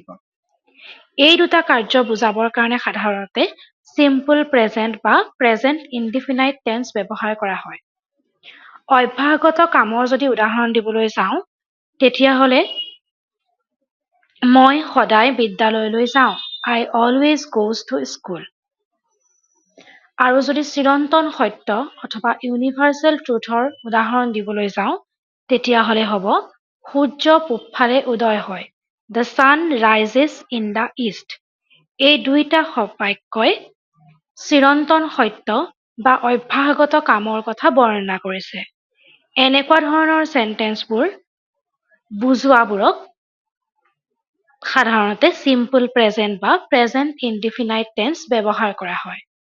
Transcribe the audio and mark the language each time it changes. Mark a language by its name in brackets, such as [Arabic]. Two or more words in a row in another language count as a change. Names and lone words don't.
[Assamese] এই দুটা কাৰ্য বুজাবৰ কাৰণে সাধাৰণতে [English] simple present [Assamese] বা [English] present indefinite tense [Assamese] ব্যৱহাৰ কৰা হয়। অভ্যাসগত কামৰ যদি উদাহৰণ দিবলৈ যাওঁ, তেতিয়াহ'লে মই সদায় বিদ্যালয়লৈ যাওঁ। [English] I always goes to school. [Assamese] আৰু যদি চিৰন্তন সত্য অথবা [English] universal truth-ৰ [Assamese] উদাহৰণ দিবলৈ যাওঁ, তেতিয়াহ'লে হ'ব সূৰ্য পূবফালে উদয় হয়। [English] The sun rises in the east. [Assamese] এই দুইটা বাক্যই চিৰন্তন সত্য বা অভ্যাসগত কামৰ কথা বৰ্ণনা কৰিছে। এনেকুৱা ধৰণৰ চেণ্টেন্সবোৰ বুজোৱাবোৰক সাধাৰণতে [English] simple present [Assamese] বা [English] present indefinite tense [Assamese] ব্যৱহাৰ কৰা হয়।